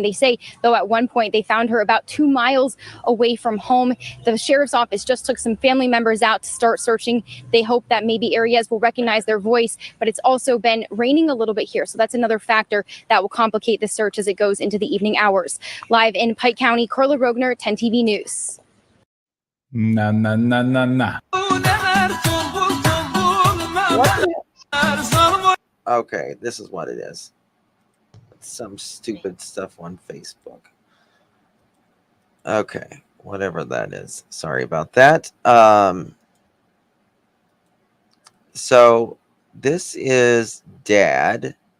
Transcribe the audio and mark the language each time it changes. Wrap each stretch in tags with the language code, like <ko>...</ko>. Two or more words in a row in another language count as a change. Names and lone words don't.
<en>They say, though, at one point they found her about 2 miles away from home. The sheriff's office just took some family members out to start searching. They hope that maybe Aries will recognize their voice, but it's also been raining a little bit here. So that's another factor that will complicate the search as it goes into the evening hours. Live in Pike County, Carla Rogner, 10 TV News. Na na na na na. Okay, this is what it is. Some stupid stuff on Facebook. Okay, whatever that is. Sorry about that. So this is Dad.</en>